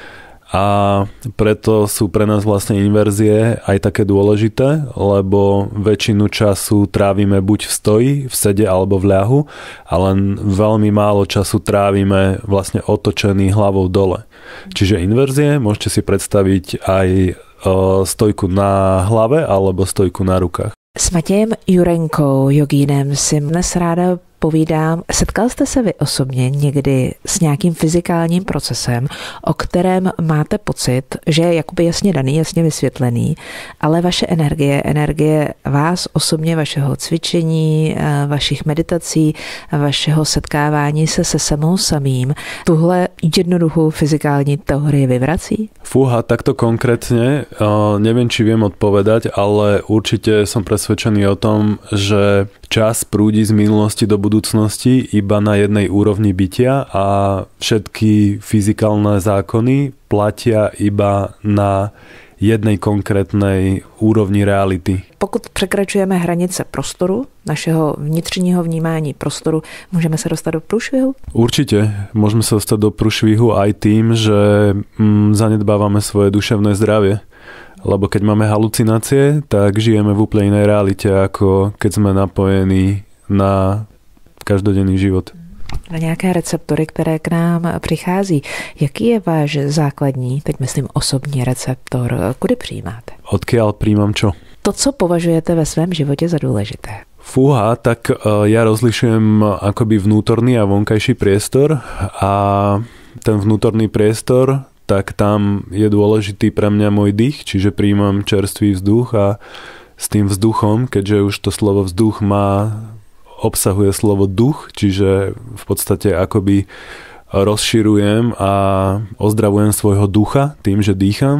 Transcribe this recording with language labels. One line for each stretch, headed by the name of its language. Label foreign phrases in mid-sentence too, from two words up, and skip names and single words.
Slovak: A preto sú pre nás vlastne inverzie aj také dôležité, lebo väčšinu času trávime buď v stoji, v sede alebo v ľahu a len veľmi málo času trávime vlastne otočený hlavou dole. Čiže inverzie môžete si predstaviť aj stojku na hlave alebo stojku na rukách.
Czech: S Matějem Jurenkou, jogínem, si dnes ráda povídám. Setkal jste se vy osobně někdy s nějakým fyzikálním procesem, o kterém máte pocit, že je jakoby jasně daný, jasně vysvětlený, ale vaše energie vás osobně, vašeho cvičení, vašich meditací, vašeho setkávání se samou samým, tuhle jednoduchou fyzikální teorii vyvrací?
Slovak: Fúha, takto konkrétne neviem, či viem odpovedať, ale určite som presvedčený o tom, že čas prúdi z minulosti do budúcnosti iba na jednej úrovni bytia a všetky fyzikálne zákony platia iba na jednej konkrétnej úrovni reality.
Czech: Pokud překračujeme hranice prostoru, našeho vnitřního vnímání prostoru, můžeme se dostat do průšvihu?
Slovak: Určite. Môžeme sa dostať do průšvihu aj tým, že zanedbávame svoje duševné zdravie. Lebo keď máme halucinácie, tak žijeme v úplne inej realite, ako keď sme napojení na každodenný život.
Czech: Na nějaké receptory, které k nám přichází. Jaký je váš základní, teď myslím osobní receptor, kudy přijímáte?
Slovak: Odkiaľ príjmam čo?
Czech: To, co považujete ve svém životě za důležité. Fúha,
Slovak: tak ja rozlišujem akoby vnútorný a vonkajší priestor a ten vnútorný priestor, tak tam je dôležitý pre mňa môj dých, čiže príjmam čerstvý vzduch a s tým vzduchom, keďže už to slovo vzduch obsahuje slovo duch, čiže v podstate akoby rozširujem a ozdravujem svojho ducha tým, že dýcham.